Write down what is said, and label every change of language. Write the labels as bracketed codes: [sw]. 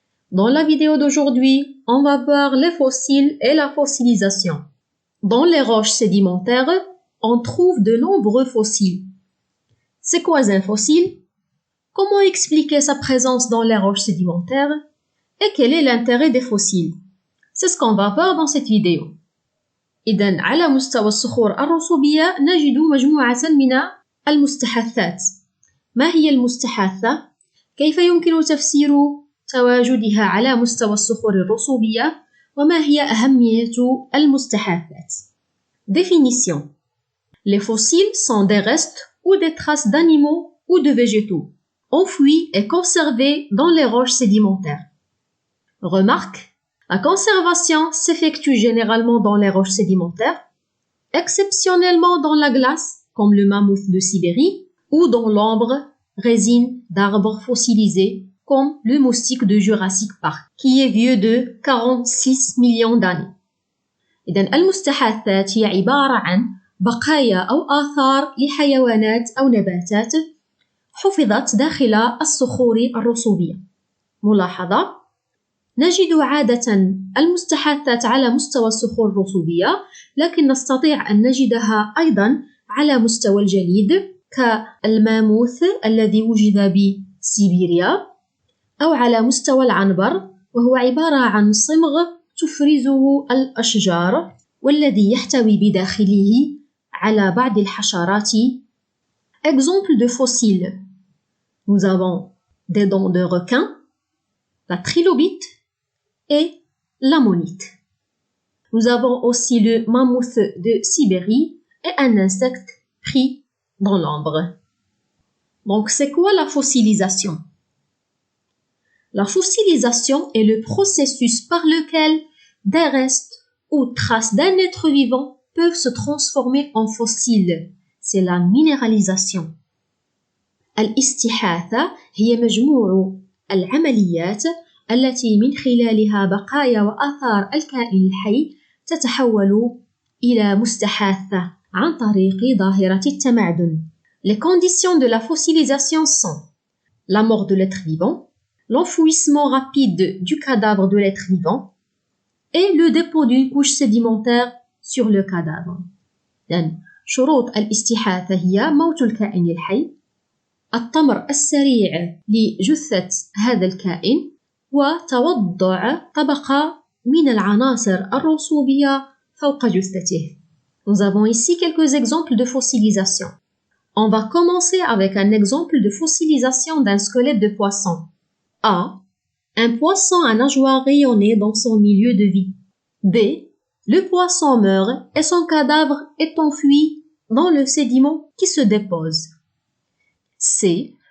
[fr] Dans la vidéo d'aujourd'hui, on va voir les fossiles et la fossilisation. Dans les roches sédimentaires, on trouve de nombreux fossiles. C'est quoi un fossile? Comment expliquer sa présence dans les roches sédimentaires? Et quel est l'intérêt des fossiles? C'est ce qu'on va voir dans cette vidéo. [ar] إذن على مستوى الصخور الرسوبية نجد مجموعة من المستحاثات. ما هي المستحاثة؟ كيف يمكن تفسير تواجدها على مستوى الصخور الرسوبية؟ وما هي أهمية المستحاثات؟ Définition. [fr] Les fossiles sont des restes ou des traces d'animaux ou de végétaux, enfouis et conservés dans les roches sédimentaires. Remarque. La conservation s'effectue généralement dans les roches sédimentaires, exceptionnellement dans la glace, comme le mammouth de Sibérie, ou dans l'ombre, résine d'arbres fossilisés, comme le moustique de Jurassic Park, qui est vieux de 46 millions d'années. [ar] إذن المستحاثات هي عبارة عن بقايا أو آثار لحيوانات أو نباتات حفظت داخل الصخور الرسوبية. ملاحظة: نجد عادة المستحاثات على مستوى الصخور الرسوبية، لكن نستطيع أن نجدها أيضا على مستوى الجليد كالماموث الذي وجد بسيبيريا، أو على مستوى العنبر وهو عبارة عن صمغ تفرزه الأشجار والذي يحتوي بداخله على بعض الحشرات. [fr] Exemple de fossiles. Nous avons des dents de requin, la trilobite et l'ammonite. Nous avons aussi le mammouth de Sibérie et un insecte pris dans l'ombre. Donc, c'est quoi la fossilisation? La fossilisation est le processus par lequel des restes ou traces d'un être vivant peuvent se transformer en fossiles. C'est la minéralisation. [ar] الاستحاثة هي مجموع العمليات التي من خلالها بقايا وآثار الكائن الحي تتحول إلى مستحاثة عن طريق ظاهرة التمعدن. [fr] Les conditions de la fossilisation sont la mort de l'être vivant, l'enfouissement rapide du cadavre de l'être vivant et le dépôt d'une couche sédimentaire sur le cadavre. [ar] يعني شروط الاستحاثة هي موت الكائن الحي، الطمر السريع لجثة هذا الكائن، وتوضع طبقة من العناصر الرسوبية فوق جثته. [fr] Nous avons ici quelques exemples de fossilisation. On va commencer avec un exemple de fossilisation d'un squelette de poisson. A. Un poisson à nageoires rayonnées dans son milieu de vie. B. Le poisson meurt et son cadavre est enfoui dans le sédiment qui se dépose. C.